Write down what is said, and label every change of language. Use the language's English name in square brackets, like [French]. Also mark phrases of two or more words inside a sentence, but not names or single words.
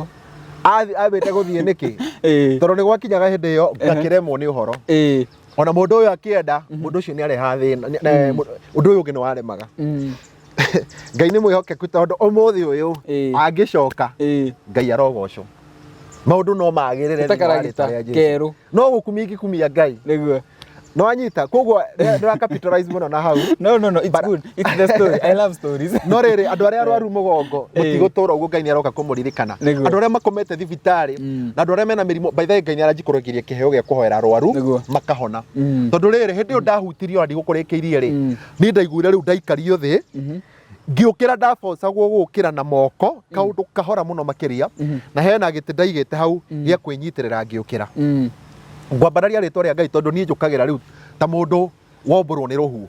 [Kikuyu] ambĩte gũthiĩ nĩkĩ tondũ nĩ gwakinyaga hĩndĩ ĩyo ngakĩremwo nĩ ũhoro ona mũndũ ũyũ akĩenda mũndũ ũcio nĩ areha thĩna ũndũ ũyũ ũngĩ nĩ waremaga Ngai nĩ mwĩhokeku tondũ ũmũthĩ ũyũ angĩcoka Ngai arogocwo maũndũ no magĩrĩre kerũ no gũkumia ingĩkumia Ngai nĩguo no anyita koguo ndĩra capitalize mũno na hau [English] no it's good it's the story I love stories [Kikuyu] no rĩrĩ andũ arĩa arwaru mũgongo mũtigũtũra ũguo Ngai nĩ aroka kũmũririkana andũ arĩa makomete thibitarĩ na andũ arĩa mena mĩrimũ [English] by the way [Kikuyu] Ngai nĩ aranjikũrũkĩria kĩheo gĩa kũhoera arwaru makahona tondũ rĩrĩ hĩndĩ ĩyo ndahutirio ndigũkũrĩkĩirie rĩ niĩ ndaiguire rĩu ndaikario thĩ ngĩũkĩra ndabocagwo gũkĩra na moko kaũndũ kahora mũno makĩria na hena gĩtĩ ndaigĩte hau gĩa kwĩnyitĩrĩra ngĩũkĩra ngwambararia rĩtwa rĩa Ngai tondũ niĩ njũkagĩra rĩu ta mũndũ wombũrwo nĩ rũhuho